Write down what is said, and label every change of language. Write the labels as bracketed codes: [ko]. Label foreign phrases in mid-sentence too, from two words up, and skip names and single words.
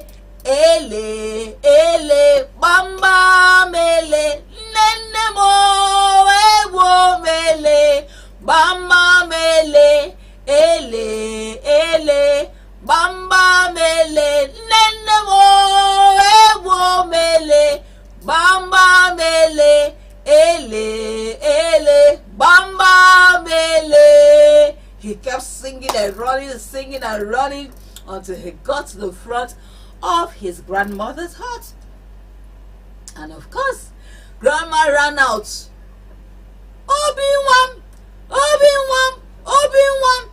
[ig] ele ele, bamba mele, nene mo ewo mele, bamba mele, ele ele, bamba mele, nene mo ewo mele, bamba mele, ele ele, bamba mele." [en] He kept singing and running until he got to the front of his grandmother's hut. And of course, Grandma ran out. "Obinwam, Obinwam, Obinwam."